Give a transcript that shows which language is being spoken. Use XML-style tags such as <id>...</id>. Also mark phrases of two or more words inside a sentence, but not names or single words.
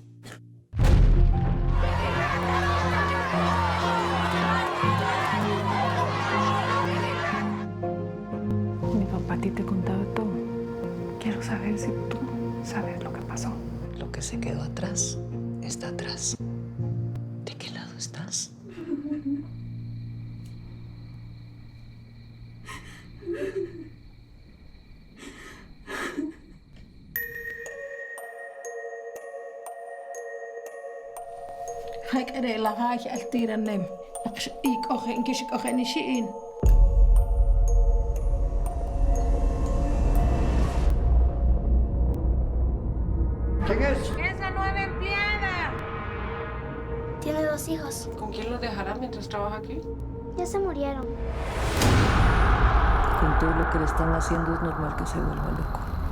<es>Mi papá a ti te contaba todo. Quiero saber si tú sabes lo que pasó. Lo que se quedó atrás está atrás. ¿De qué lado estás? هكذا لغاش التير النم إيك أخين كيش أخين شيئين ¿Quién es? ¡Esa nueva empleada! Tiene 2 hijos. ¿Con quién los dejará mientras trabaja aquí? Ya se murieron. Con todo lo que le están haciendo es normal que se vuelva loco.</es>